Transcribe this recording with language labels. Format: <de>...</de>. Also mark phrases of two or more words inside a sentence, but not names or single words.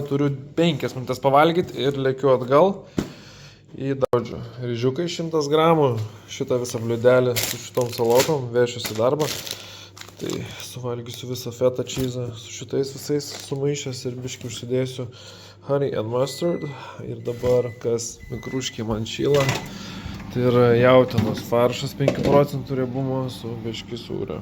<lt>Turiu 5 minutės pavalgyti ir lėkiu atgal į darbą. Ryžiukai 100 gramų, šitą visą bliudelį su šitom salotom, vešiuosi į darbą. Tai suvalgysiu visą feta čyzą su šitais visais sumaišęs ir biškį užsidėsiu</lt> <en>honey and mustard.</en> <lt>Ir dabar, kas mikruškiai man šyla, tai yra jautienos faršas 5% riebumo su biškį sūrio.</lt>